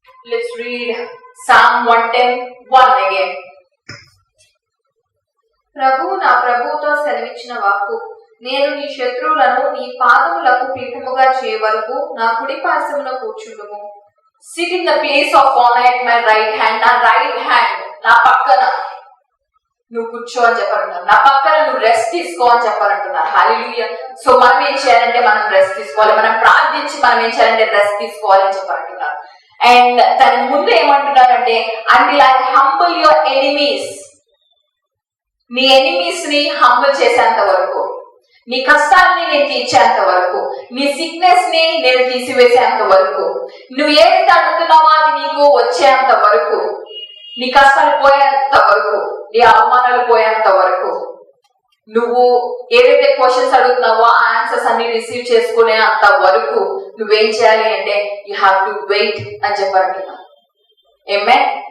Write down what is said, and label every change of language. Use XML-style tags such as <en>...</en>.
<en>Let's read Psalm 110:1 again.</en> <te>ప్రభువు నా ప్రభువుతో సెలవిచ్చిన వాక్కు, నేను నీ శత్రువులను నీ పాదములకు పీఠముగా చేయ వరకు నా కుడి పార్శ్వమున కూర్చుండుము.</te> <en>Sit in the place of honor at my right hand.</en> <te>నా రైట్ హ్యాండ్, నా పక్కన నువ్వు కూర్చో అని చెప్పారంటున్నారు. నా పక్కన నువ్వు రెస్ట్ తీసుకో అని చెప్పారంటున్నారు. హల్లెలూయా. సో మనం ఏం చేయాలంటే మనం రెస్ట్ తీసుకోవాలి, మనం ప్రార్థించి మనం ఏం చేయాలంటే రెస్ట్ తీసుకోవాలి అని చెప్పారంటున్నారు. అండ్ దాని ముందు ఏమంటున్నారంటే</te> <en>until I humble your enemies.</en> <te>నీ ఎనిమీస్ ని హంబుల్ చేసేంత వరకు, నీ కష్టాన్ని నేను తీర్చేంత వరకు, నీ సిక్నెస్ ని నేను తీసివేసేంత వరకు, నువ్వు ఏదైతే అడుగుతున్నావో అది నీకు వచ్చేంత వరకు, నీ కష్టాలు పోయేంత వరకు, నీ అవమానాలు పోయేంత వరకు, నువ్వు ఏదైతే క్వశ్చన్స్ అడుగుతున్నావో ఆ ఆన్సర్స్ అన్ని రిసీవ్ చేసుకునే అంత వరకు నువ్వేం చేయాలి అంటే</te> <en>you have to wait</en> <te>అని చెప్పారంటున్నా. ఆమేన్.</te>